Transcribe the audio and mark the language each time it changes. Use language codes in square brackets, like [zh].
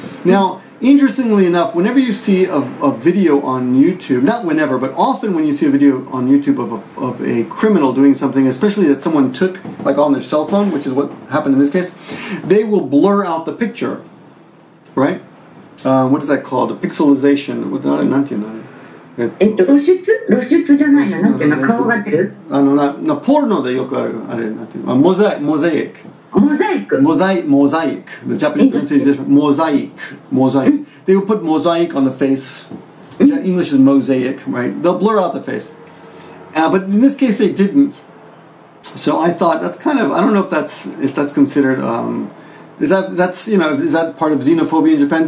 [en] Now, interestingly enough, whenever you see a video on YouTube, not whenever, but often when you see a video on YouTube of a criminal doing something, especially that someone took, like on their cell phone, which is what happened in this case, they will blur out the picture, right? What is that called? Pixelization. [ja] 露出じゃないな、なんていうの、顔が出る。ポルノでよくある、あれなんていうの、モザイク。 [en] Mosaic. The Japanese pronunciation is different. Mosaic. They will put mosaic on the face. English is mosaic, right? They'll blur out the face. But in this case, they didn't. So I thought that's kind of, I don't know if that's considered. Is that part of xenophobia in Japan?